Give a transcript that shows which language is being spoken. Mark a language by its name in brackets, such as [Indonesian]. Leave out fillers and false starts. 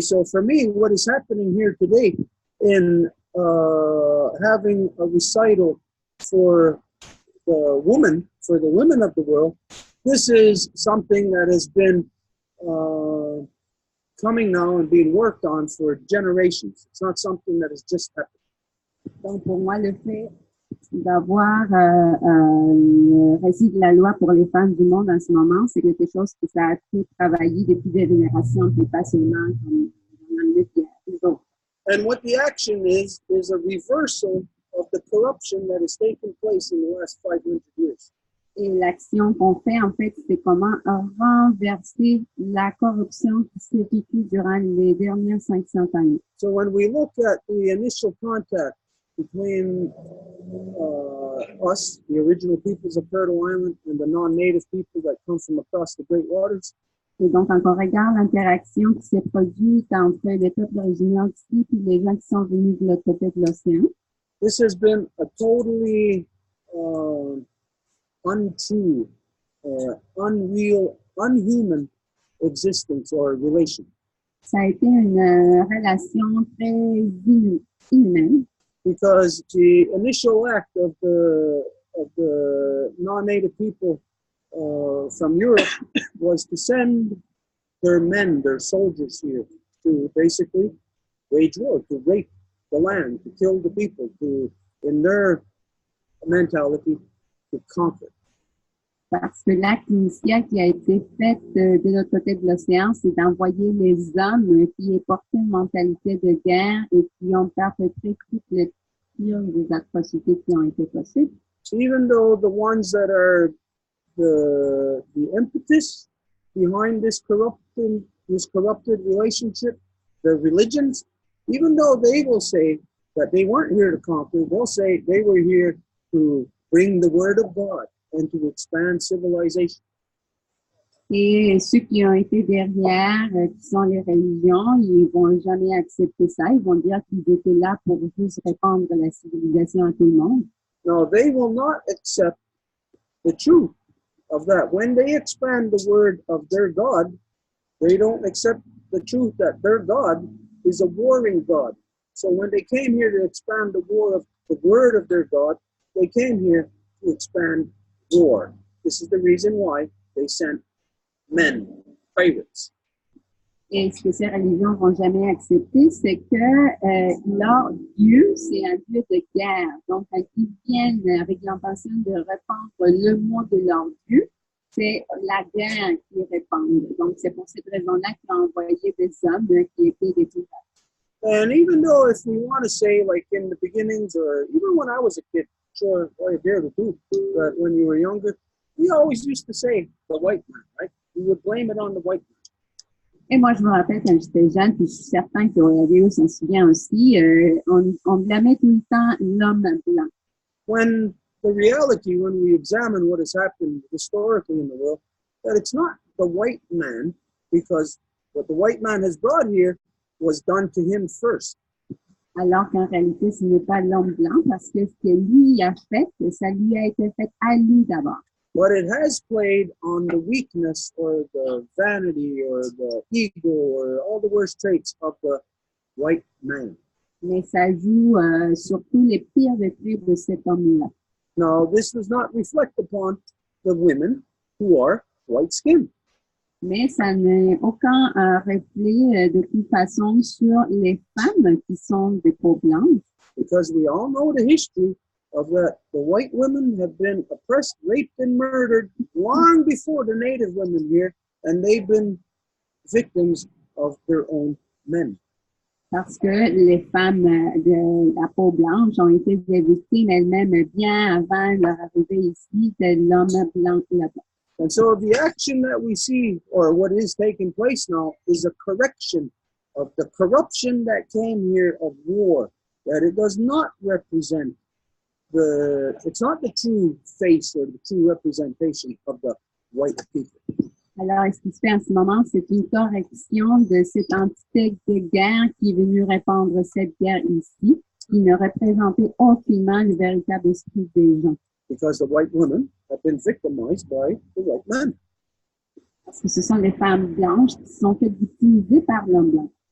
[English] So for me, what is happening here today in having a recital for the women of the world, this is something that has been coming now and being worked on for generations. It's not something that has just happened. [French] Donc, pour moi, le fait d'avoir le récit de la loi pour les femmes du monde en ce moment, c'est quelque chose que ça a été travaillé depuis des générations, puis pas seulement comme dans le livre. [English] And what the action is a reversal of the corruption that has taken place in the last 500 years. [French] Et l'action qu'on fait, en fait, c'est comment renverser la corruption qui s'est vécue durant les dernières 500 années. [English] So when we look at the initial contact between us, the original peoples of Turtle Island, and the non-native people that come from across the Great Waters. [French] Et donc, quand on regarde l'interaction qui s'est produite entre les peuples originaires d'ici et les gens qui sont venus de l'autre côté de l'océan, [English] this has been a totally untrue, unreal, unhuman existence or relation. [French] Ça a été une relation très inhumaine. [English] Because the initial act of the non-native people from Europe was to send their men, their soldiers here, to basically wage war, to rape the land, to kill the people, to, in their mentality, to conquer. [French] Parce que l'acte initial qui a été fait de l'autre côté de l'océan, c'est d'envoyer les hommes qui portaient une mentalité de guerre et qui ont perpétré toutes les pires des atrocités qui ont été possibles. [English] So even though the ones that are the impetus behind this corrupted relationship, the religions, even though they will say that they weren't here to conquer, they'll say they were here to bring the word of God and to expand civilization. [French] Et ceux qui ont été derrière, qui sont les religions, ils vont jamais accepter ça. Ils vont dire qu'ils étaient là pour juste répandre la civilisation à tout le monde. [English] No, they will not accept the truth of that. When they expand the word of their God, they don't accept the truth that their God is a warring God. So when they came here to expand the word of their God, they came here to expand war. This is the reason why they sent men, pirates. [French] Et ce que ces religions vont jamais accepter, c'est que leur Dieu, c'est un Dieu de guerre. Donc, quand ils viennent avec l'intention de répandre le mot de leur Dieu, c'est la guerre qu'ils répandent. Donc, c'est pour cette raison-là qu'ils ont envoyé des hommes qui étaient des pirates. [English] And even though if we want to say, like in the beginnings, or even when I was a kid, sure, I dare to do, but when you were younger, we always used to say the white man, right? We would blame it on the white man. [French] Et moi, je me rappelle quand j'étais jeune, puis je suis certain que Radio s'en souvient aussi, on blâmait tout le temps l'homme blanc. [English] When the reality, when we examine what has happened historically in the world, that it's not the white man, because what the white man has brought here was done to him first. [French] Alors qu'en réalité, ce n'est pas l'homme blanc, parce que ce que lui a fait, ça lui a été fait à lui d'abord. [English] But it has played on the weakness or the vanity or the ego or all the worst traits of the white man. [French] Mais ça joue sur tous les pires traits de cet homme-là. [English] Now, this does not reflect upon the women who are white-skinned. [French] Mais ça n'a aucun reflet de toute façon sur les femmes qui sont de peau blanche. [English] Because we all know the history of that the white women have been oppressed, raped, and murdered long before the native women here, and they've been victims of their own men. [French] Parce que les femmes de la peau blanche ont été des victimes elles-mêmes bien avant leur arrivée ici de l'homme blanc là-bas. [English] And so the action that we see, or what is taking place now, is a correction of the corruption that came here of war, that it does not represent it's not the true face or the true representation of the white people. [French] Alors, ce qui se fait en ce moment, c'est une correction de cette entité de guerre qui est venue répandre cette guerre ici, qui ne représentait aucunement le véritable esprit des gens. [English] Because the white women have been victimized by the white men. [French] Parce que ce sont les femmes blanches qui sont faites victimiser par l'homme blanc.